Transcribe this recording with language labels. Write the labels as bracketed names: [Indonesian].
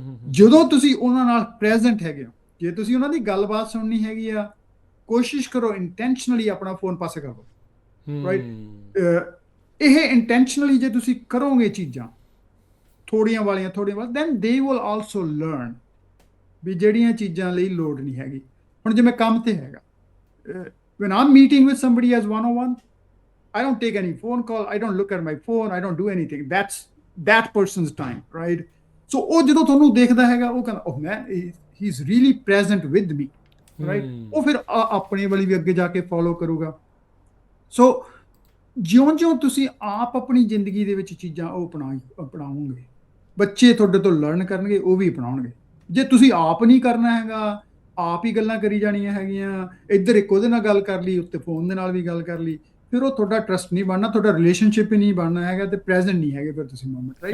[Punjabi] ਜਦੋਂ ਤੁਸੀਂ ਉਹਨਾਂ ਨਾਲ ਪ੍ਰੈਜ਼ੈਂਟ ਹੈਗੇ ਹੋ, ਜੇ ਤੁਸੀਂ ਉਹਨਾਂ ਦੀ ਗੱਲਬਾਤ ਸੁਣਨੀ ਹੈਗੀ ਆ, ਕੋਸ਼ਿਸ਼ ਕਰੋ ਇੰਟੈਂਸ਼ਨਲੀ ਆਪਣਾ ਫੋਨ ਪਾਸੇ ਕਰ ਦਿਓ, ਰਾਈਟ। ਇਹ ਇੰਟੈਂਸ਼ਨਲੀ ਜੇ ਤੁਸੀਂ ਕਰੋਗੇ ਚੀਜ਼ਾਂ ਥੋੜੀਆਂ ਵਾਲੀਆਂ [English] then they will also learn [Punjabi] ਵੀ ਜਿਹੜੀਆਂ ਚੀਜ਼ਾਂ ਲਈ ਲੋੜ ਨਹੀਂ ਹੈਗੀ। ਹੁਣ ਜਿਵੇਂ ਕੰਮ ਤੇ ਹੈਗਾ, [English] when I'm meeting with somebody as one-on-one, I don't take any phone call, I don't look at my phone, I don't do anything. That's that person's time, right? So [Punjabi] ਉਹ ਜਦੋਂ ਤੁਹਾਨੂੰ ਦੇਖਦਾ ਹੈਗਾ, ਉਹ ਕਹਿੰਦਾ [English] oh man, he's really present with me, right? [Punjabi] ਉਹ ਫਿਰ ਆਪਣੇ ਵਾਲੀ ਵੀ ਅੱਗੇ ਜਾ ਕੇ ਫੋਲੋ ਕਰੂਗਾ। ਸੋ ਜਿਉਂ-ਜਿਉਂ ਤੁਸੀਂ ਆਪ ਆਪਣੀ ਜ਼ਿੰਦਗੀ ਦੇ ਵਿੱਚ ਚੀਜ਼ਾਂ ਉਹ ਅਪਣਾਓਗੇ, ਬੱਚੇ ਤੁਹਾਡੇ ਤੋਂ ਲਰਨ ਕਰਨਗੇ, ਉਹ ਵੀ ਅਪਣਾਉਣਗੇ। ਜੇ ਤੁਸੀਂ ਆਪ ਨਹੀਂ ਕਰਨਾ ਹੈਗਾ, ਆਪ ਹੀ ਗੱਲਾਂ ਕਰੀ ਜਾਣੀਆਂ ਹੈਗੀਆਂ, ਇੱਧਰ ਇੱਕ ਉਹਦੇ ਨਾਲ ਗੱਲ ਕਰ ਲਈ, ਉੱਤੇ ਫੋਨ ਦੇ ਨਾਲ ਵੀ ਗੱਲ ਕਰ ਲਈ, ਫਿਰ ਉਹ ਤੁਹਾਡਾ ਟਰਸਟ ਨਹੀਂ ਬਣਨਾ, ਤੁਹਾਡਾ ਰਿਲੇਸ਼ਨਸ਼ਿਪ ਹੀ ਨਹੀਂ ਬਣਨਾ ਹੈਗਾ, ਤੇ ਪ੍ਰੈਜ਼ੈਂਟ ਨਹੀਂ ਹੈਗੇ ਫਿਰ ਤੁਸੀਂ ਮੋਮੈਂਟ, ਰਾਈਟ।